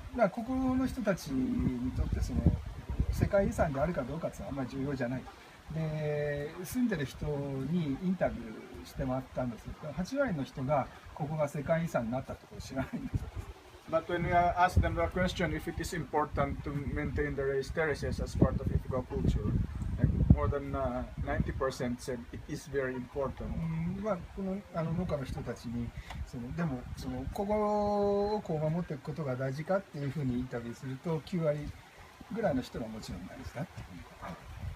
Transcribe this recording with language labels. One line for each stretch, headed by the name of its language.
Japanese: ここの人たちにとって世界遺産であるかどうかっていうのはあんまり重要じゃない。で住んでる人にインタビューしてもらったんですけど8割の人がここが世界遺産になったところ知らないんです。
English: But when we asked them the question if it is important to maintain the rice terraces as part of Ifugao culture, like more than 90% said it is very important.
Japanese: この農家の人たちにでもここをこう守っていくことが大事かっていうふうにインタビューすると9割ぐらいの人はもちろん大事だっていうふうに。